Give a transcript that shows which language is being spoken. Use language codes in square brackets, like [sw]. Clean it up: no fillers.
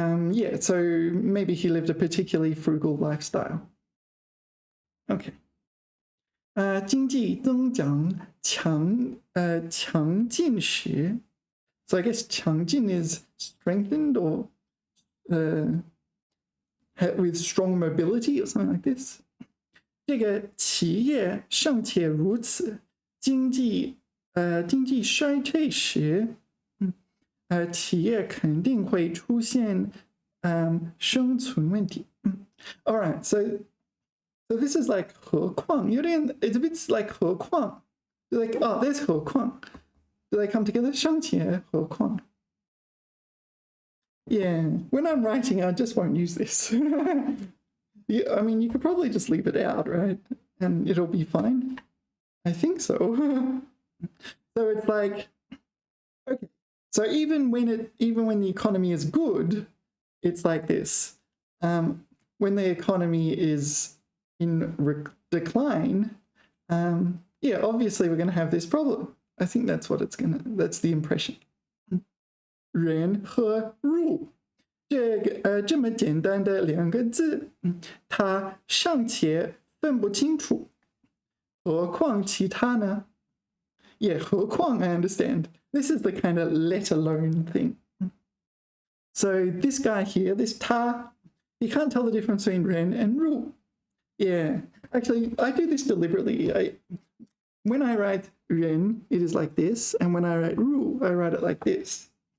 [en] Yeah, so maybe he lived a particularly frugal lifestyle. Okay. [zh] 经济增长强劲时 [en] So I guess 强劲 is strengthened or with strong mobility or something like this. [zh] 这个企业尚且如此，经济衰退时，企业肯定会出现生存问题。 [en] All right, so this is like 何况，it's a bit like 何况，like oh, there's 何况。 Do they come together? 尚且何况。 Yeah, when I'm writing, I just won't use this. I mean, you could probably just leave it out, right? And it'll be fine. I think so. So it's like, okay. So even when the economy is good, it's like this. When the economy is in decline, yeah, obviously we're going to have this problem. I think that's the impression. [zh] 人和入这么简单的两个字，他尚且分不清楚，何况其他呢？ [en] Yeah, 何况 I understand. This is the kind of let alone thing. So this guy here, this 他, he can't tell the difference between 人 and 入. Yeah, actually, I do this deliberately. When I write 人, it is like this, and when I write 入, I write it like this.